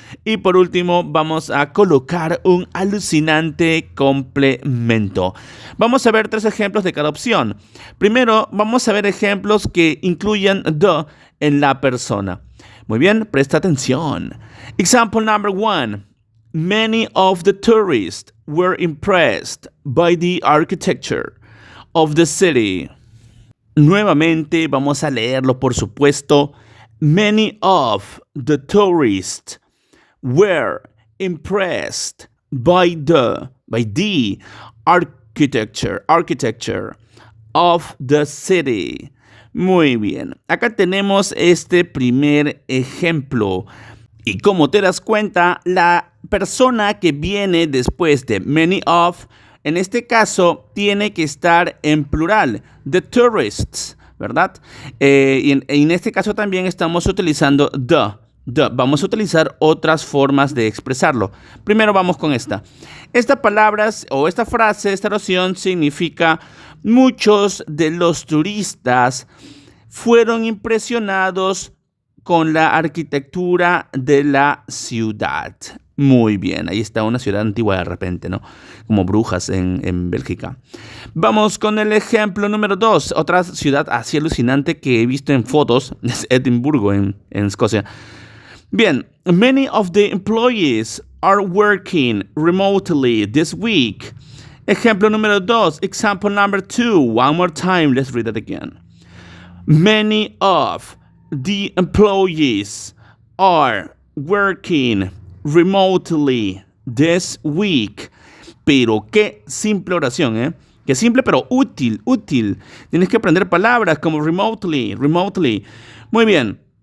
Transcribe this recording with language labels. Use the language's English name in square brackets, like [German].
[Spanish] Y por último, vamos a colocar un alucinante complemento. Vamos a ver 3 ejemplos de cada opción. Primero, vamos a ver ejemplos que incluyan the en la persona. Muy bien, presta atención. [English] Example number 1. Many of the tourists were impressed by the architecture of the city. [Spanish] Nuevamente vamos a leerlo, por supuesto. [English] Many of the tourists were impressed by the architecture of the city. [Spanish] Muy bien. Acá tenemos este primer ejemplo. Y como te das cuenta, la persona que viene después de many of, en este caso, tiene que estar en plural. [English] The tourists, [Spanish] ¿verdad? Y en este caso también estamos utilizando the. Vamos a utilizar otras formas de expresarlo. Primero vamos con esta. Esta palabra o esta frase, esta oración significa muchos de los turistas fueron impresionados con la arquitectura de la ciudad. Muy bien, ahí está una ciudad antigua de repente, ¿no? Como Brujas en Bélgica. Vamos con el ejemplo número 2. Otra ciudad así alucinante que he visto en fotos es Edimburgo en Escocia. Bien, [English] many of the employees are working remotely this week. [Spanish] Ejemplo número 2. [English] Example number 2. One more time, let's read it again. Many of the employees are working remotely this week. [Spanish] Pero qué simple oración, ¿eh? Qué simple, pero útil. Tienes que aprender palabras como remotely. Muy bien.